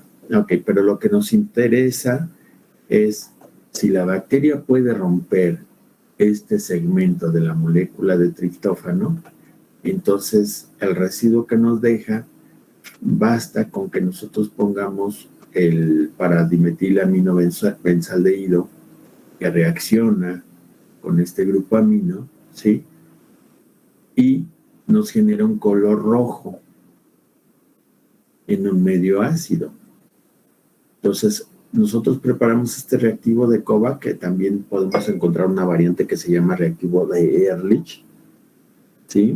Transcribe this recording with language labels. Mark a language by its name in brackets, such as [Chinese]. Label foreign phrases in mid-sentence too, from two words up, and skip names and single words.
[Spanish] Ok, pero lo que nos interesa es si la bacteria puede romper este segmento de la molécula de triptófano, entonces el residuo que nos deja basta con que nosotros pongamos el paradimetil-amino benzaldehído que reacciona con este grupo amino, ¿sí? Y nos genera un color rojo en un medio ácido. Entonces, nosotros preparamos este reactivo de COVA, que también podemos encontrar una variante que se llama reactivo de Ehrlich, ¿sí?